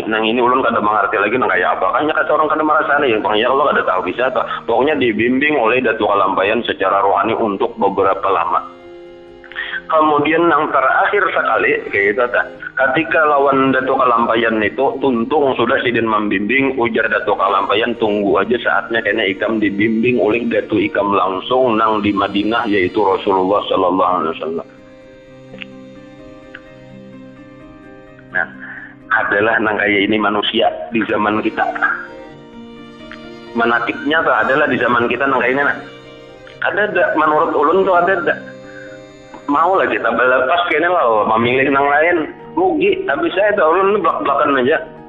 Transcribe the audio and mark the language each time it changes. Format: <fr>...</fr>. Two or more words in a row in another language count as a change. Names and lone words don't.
<bjn>Nang ini ulun kada mengerti lagi nang kayak apa. Kan kata orang kada merasa nih, bang ya Allah kada tahu bisa atau pokoknya dibimbing oleh Dato Kalampayan secara rohani untuk beberapa lama. Kemudian yang terakhir sekali kayak gitu tak. Ketika lawan Dato Kalampayan itu tuntung sudah Sidin membimbing, ujar Dato Kalampayan tunggu aja saatnya karena ikam dibimbing oleh Dato ikam langsung nang di Madinah yaitu Rasulullah</bjn> <ar>sallallahu alaihi wasallam.</ar> <bjn>Nah, adalah nang kayak ini manusia di zaman kita. Menakibnya tuh adalah di zaman kita nang kayak ini nah. Ada menurut ulun tuh ada mau lah kita lepas kayaknya lah memilih nang lain rugi tapi saya tuh ulun belak-belakan aja.</bjn>